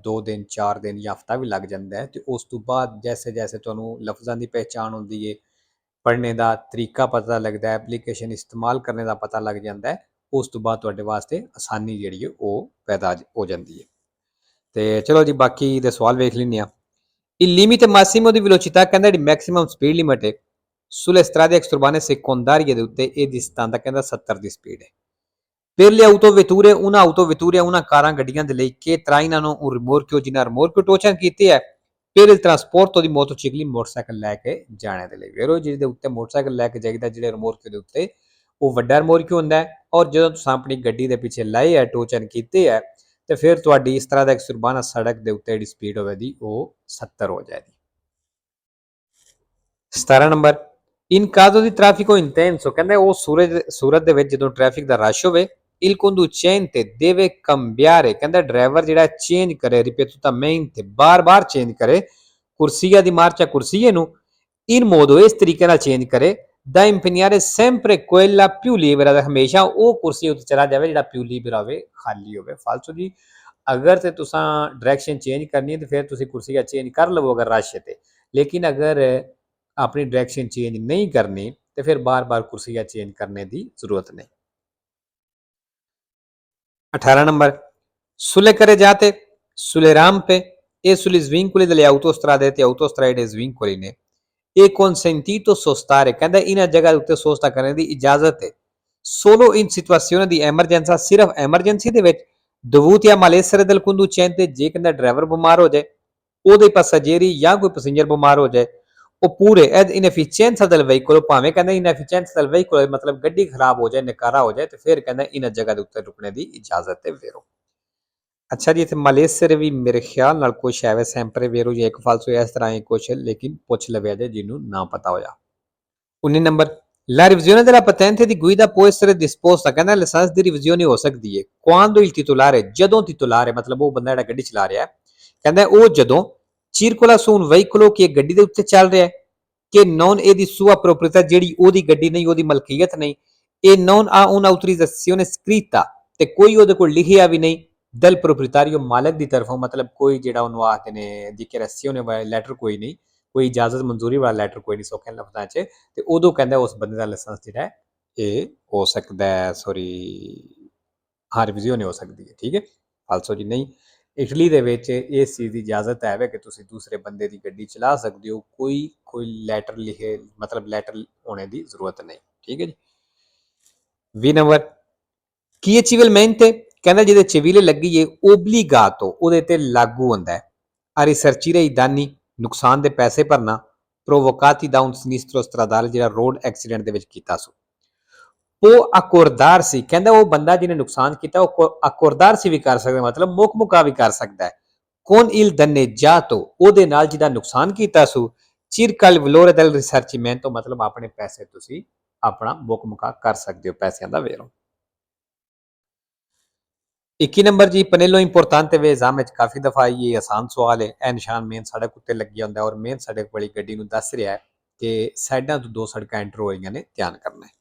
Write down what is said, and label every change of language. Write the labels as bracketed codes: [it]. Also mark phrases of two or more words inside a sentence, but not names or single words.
[pa] 2 ਦਿਨ 4 ਦਿਨ ਜਾਂ ਹਫਤਾ ਵੀ ਲੱਗ ਜਾਂਦਾ ਹੈ ਤੇ ਉਸ ਤੋਂ ਬਾਅਦ ਜੈਸੇ ਜੈਸੇ ਤੁਹਾਨੂੰ ਲਫ਼ਜ਼ਾਂ ਦੀ ਪਹਿਚਾਣ ਹੁੰਦੀ ਹੈ, ਪੜ੍ਹਨੇ ਦਾ ਤਰੀਕਾ ਪਤਾ ਲੱਗਦਾ ਹੈ, ਐਪਲੀਕੇਸ਼ਨ ਇਸਤੇਮਾਲ ਕਰਨੇ ਦਾ ਪਤਾ ਲੱਗ ਜਾਂਦਾ ਹੈ, ਉਸ ਤੋਂ ਬਾਅਦ ਤੁਹਾਡੇ ਵਾਸਤੇ ਆਸਾਨੀ ਜਿਹੜੀ ਹੈ ਉਹ ਪੈਦਾ ਹੋ ਜਾਂਦੀ ਹੈ। ਤੇ ਚਲੋ ਜੀ, ਬਾਕੀ ਦੇ ਸਵਾਲ ਵੇਖ ਲੈਂਦੇ ਹਾਂ। [it] Il limite massimo di velocità [pa] ਕਹਿੰਦਾ ਜਿਹੜੀ ਮੈਕਸਿਮਮ ਸਪੀਡ ਲਿਮਟ ਹੈ [it] sulle strade extraurbaine secondarie [pa] ਦੇ ਉੱਤੇ ਇਹ ਦੀ ਸਥਾਨਤਾ ਕਹਿੰਦਾ 70 ਦੀ ਸਪੀਡ ਹੈ। [it] Per le autovetture, una [pa] ਕਾਰਾਂ ਗੱਡੀਆਂ ਦੇ ਲਈ [it] che trainano un rimorchio [pa] ਜਿਨ੍ਹਾਂ ਰਿਮੋਰਕਿਓ ਟੋਚਨ ਕੀਤੀ ਹੈ [it] per il trasporto di motocicli [pa] ਮੋਟਰਸਾਈਕਲ ਲੈ ਕੇ ਜਾਣੇ ਦੇ ਲਈ। ਵੇਰੋ ਜਿਹਦੇ ਉੱਤੇ ਮੋਟਰਸਾਈਕਲ ਲੈ ਕੇ ਜਾਈਦਾ, ਜਿਹੜੇ ਰਿਮੋਰਕਿਓ ਦੇ ਉੱਤੇ ਉਹ ਵੱਡਾ ਰਿਮੋਰਕਿਓ ਹੁੰਦਾ ਹੈ। ਔਰ ਜਦੋਂ ਤੁਸੀਂ ਆਪਣੀ ਗੱਡੀ ਦੇ ਪਿੱਛੇ ਲਾਏ ਹੈ, ਟੋਚਨ ਕੀਤੇ ਹੈ, ਤੇ ਫਿਰ ਤੁਹਾਡੀ ਇਸ ਤਰ੍ਹਾਂ ਦਾ ਐਕਸਟਰਬਾਨਾ ਸੜਕ ਦੇ ਉੱਤੇ ਜਿਹੜੀ ਸਪੀਡ ਹੋਵੇਗੀ ਉਹ 70 ਹੋ ਜਾਏਗੀ। 17 ਨੰਬਰ [it] in caso di traffico intenso [pa] ਕਹਿੰਦੇ ਉਹ ਸੂਰਤ ਦੇ ਵਿੱਚ ਜਦੋਂ ਟ੍ਰੈਫਿਕ ਦਾ ਰਸ਼ ਹੋਵੇ, [it] il conducente deve cambiare [pa] ਕਹਿੰਦਾ ਡਰਾਈਵਰ ਜਿਹੜਾ ਚੇਂਜ ਕਰੇ, ripetutamente ਬਾਰ-ਬਾਰ ਚੇਂਜ ਕਰੇ ਕੁਰਸੀਆ ਦੀ ਮਾਰਚਾ ਕੁਰਸੀਏ ਨੂੰ [it] in modo [pa] ਇਸ ਤਰੀਕੇ ਨਾਲ ਚੇਂਜ ਕਰੇ [it] da impegnare sempre quella più libera, [pa] ਹਮੇਸ਼ਾ ਉਹ ਕੁਰਸੀ ਉੱਤੇ ਚਲਾ ਜਾਵੇ ਜਿਹੜਾ [it] più libera [pa] ਹੋਵੇ, ਖਾਲੀ ਹੋਵੇ। ਫਾਲਤੂ ਜੀ ਅਗਰ ਤੇ ਤੁਸੀਂ ਡਾਇਰੈਕਸ਼ਨ ਚੇਂਜ ਕਰਨੀ ਹੈ ਤੇ ਫਿਰ ਤੁਸੀਂ ਕੁਰਸੀਆ ਚੇਂਜ ਕਰ ਲਵੋ ਅਗਰ ਰਸ਼ ਹੈ ਤੇ, ਲੇਕਿਨ ਅਗਰ [hi] अपनी डायरेक्शन चेंज नहीं करनी तो फिर बार बार कुर्सियां चेंज करने की जरूरत नहीं। [it] 18 नंबर sulle carreggiate, sulle rampe e sugli svincoli delle autostrade ਤੇ autostrade svincoli [pa] ਨੇ ਇਹ [it] consentito sostare [pa] ਕਹਿੰਦਾ ਇਹਨਾਂ ਜਗ੍ਹਾ ਉੱਤੇ ਸੋਸਤਾ ਕਰਨ ਦੀ ਇਜਾਜ਼ਤ ਹੈ [it] solo in situazione di emergenza, [pa] ਸਿਰਫ ਐਮਰਜੈਂਸੀ ਦੇ ਵਿੱਚ [it] dovuti a malessere del conducente, [pa] ਜੇ ਕਹਿੰਦਾ ਡਰਾਈਵਰ ਬਿਮਾਰ ਹੋ ਜਾਏ, ਉਹਦੇ passeggeri ਜਾਂ ਕੋਈ ਪੈਸੇਂਜਰ ਬਿਮਾਰ ਹੋ ਜਾਏ, ਉਹ ਪੂਰੇ ਇਨਐਫੀਸ਼ੀਐਂਸੀ [it] del veicolo, [pa] ਭਾਵੇਂ ਕਹਿੰਦਾ ਇਨਐਫੀਸ਼ੀਐਂਸੀ [it] del veicolo [pa] ਮਤਲਬ ਗੱਡੀ ਖਰਾਬ ਹੋ ਜਾਏ, ਨਕਾਰਾ ਹੋ ਜਾਏ, ਤੇ ਫਿਰ ਕਹਿੰਦਾ ਇਹਨਾਂ ਜਗ੍ਹਾ ਦੇ ਉੱਤੇ ਰੁਕਣੇ ਦੀ ਇਜਾਜ਼ਤ ਹੈ ਵੇਰੋ। ਅੱਛਾ ਜੀ, ਇੱਥੇ ਮਾਲੇਸਰ ਵੀ ਮੇਰੇ ਖਿਆਲ ਨਾਲ ਕੁਛ ਹੈ [it] sempre vero [pa] ਜਾਂ ਇੱਕ ਫਾਲਸੋ ਇਸ ਤਰ੍ਹਾਂ ਹੀ ਕੁਛ, ਲੇਕਿਨ ਪੁੱਛ ਲਵਿਆ ਜੇ ਜਿਹਨੂੰ ਨਾ ਪਤਾ ਹੋਇਆ। [it] 19 ਨੰਬਰ La revisione della patente di guida può essere disposta, [pa] ਕਹਿੰਦਾ ਲਾਇਸੈਂਸ ਦੀ ਰਿਵੀਜ਼ਨ ਹੋ ਸਕਦੀ ਹੈ [it] quando il titolare, [pa] ਜਦੋਂ titolare ਮਤਲਬ ਉਹ ਬੰਦਾ ਜਿਹੜਾ ਗੱਡੀ ਚਲਾ ਰਿਹਾ ਹੈ, ਕਹਿੰਦਾ ਉਹ ਜਦੋਂ [it] circola su un veicolo [pa] ਕਿ ਗੱਡੀ ਦੇ ਉੱਤੇ ਚੱਲ ਰਿਹਾ ਹੈ [it] che non è di sua proprietà, [pa] ਜਿਹੜੀ ਉਹਦੀ ਗੱਡੀ ਨਹੀਂ, ਉਹਦੀ ਮਲਕੀਅਤ ਨਹੀਂ, [it] e non ha un'autorizzazione scritta, [pa] ਤੇ ਕੋਈ ਉਹਦੇ ਕੋਲ ਲਿਖਿਆ ਵੀ ਨਹੀਂ [it] del proprietario, [pa] ਮਾਲਕ ਦੀ ਤਰਫੋਂ, ਮਤਲਬ ਕੋਈ ਜਿਹੜਾ ਉਹਨੂੰ ਆਖਦੇ ਨੇ dichiarazione ਵਾਲਾ ਲੈਟਰ ਕੋਈ ਨਹੀਂ, ਕੋਈ ਇਜਾਜ਼ਤ ਮਨਜ਼ੂਰੀ ਵਾਲਾ ਲੈਟਰ ਕੋਈ ਨਹੀਂ ਸੌਖੇ ਲਫ਼ਜ਼ਾਂ 'ਚ, ਤੇ ਉਦੋਂ ਕਹਿੰਦਾ ਉਸ ਬੰਦੇ ਦਾ ਲਾਇਸੈਂਸ ਜਿਹੜਾ ਹੈ ਇਹ ਹੋ ਸਕਦਾ ਹੈ, ਹਾਂ ਰਿਵੀਜ਼ਨ ਹੋ ਸਕਦੀ ਹੈ, ਠੀਕ ਹੈ। ਫਾਲਸੋ ਜੀ ਨਹੀਂ, ਇਟਲੀ ਦੇ ਵਿੱਚ ਇਸ ਚੀਜ਼ ਦੀ ਇਜਾਜ਼ਤ ਹੈ ਕਿ ਤੁਸੀਂ ਦੂਸਰੇ ਬੰਦੇ ਦੀ ਗੱਡੀ ਚਲਾ ਸਕਦੇ ਹੋ, ਕੋਈ ਲੈਟਰ ਲਿਖੇ ਮਤਲਬ ਲੈਟਰ ਹੋਣੇ ਦੀ ਜ਼ਰੂਰਤ ਨਹੀਂ, ਠੀਕ ਹੈ ਜੀ। 20 ਨੰਬਰ ਕੀ civilmente ਕਹਿੰਦਾ ਜਿਹਦੇ ਚਿਵੀਲੇ ਲੱਗੀ ਏ obbligato, ਉਹਦੇ ਤੇ ਲਾਗੂ ਹੁੰਦਾ ਹੈ [it] a risarcire i danni, [pa] ਨੁਕਸਾਨ ਦੇ ਪੈਸੇ ਭਰਨਾ [it] provocati da un sinistro stradale, [pa] ਜਿਹੜਾ ਰੋਡ ਐਕਸੀਡੈਂਟ ਦੇ ਵਿੱਚ ਕੀਤਾ ਸੋ। [it] può accordarsi, [pa] ਕਹਿੰਦਾ ਉਹ ਬੰਦਾ ਜਿਹਨੇ ਨੁਕਸਾਨ ਕੀਤਾ ਉਹ accordarsi ਵੀ ਕਰ ਸਕਦਾ, ਮਤਲਬ ਮੁਕਾ ਵੀ ਕਰ ਸਕਦਾ ਹੈ [it] con il danneggiato, [pa] ਉਹਦੇ ਨਾਲ ਜਿਹਦਾ ਨੁਕਸਾਨ ਕੀਤਾ ਸੋ [it] circa il valore del risarcimento, [pa] ਮਤਲਬ ਆਪਣੇ ਪੈਸੇ ਤੁਸੀਂ ਆਪਣਾ ਮੁਕਾ ਕਰ ਸਕਦੇ ਹੋ, ਪੈਸਿਆਂ ਦਾ ਵੇਰੋ। 21 ਨੰਬਰ ਜੀ [it] pannello importante [pa] ਵੇ, ਐਗਜ਼ਾਮ ਵਿੱਚ ਕਾਫੀ ਦਫਾ ਆਈ, ਇਹ ਆਸਾਨ ਸਵਾਲ ਹੈ। ਇਹ ਨਿਸ਼ਾਨ ਮੇਨ ਸੜਕ ਉੱਤੇ ਲੱਗਿਆ ਹੁੰਦਾ ਔਰ ਮੇਨ ਸੜਕ ਵਾਲੀ ਗੱਡੀ ਨੂੰ ਦੱਸ ਰਿਹਾ ਹੈ ਕਿ ਸਾਈਡਾਂ ਤੋਂ 2 ਸੜਕਾਂ ਐਂਟਰ ਹੋ ਰਹੀਆਂ ਨੇ, ਧਿਆਨ ਕਰਨਾ ਹੈ।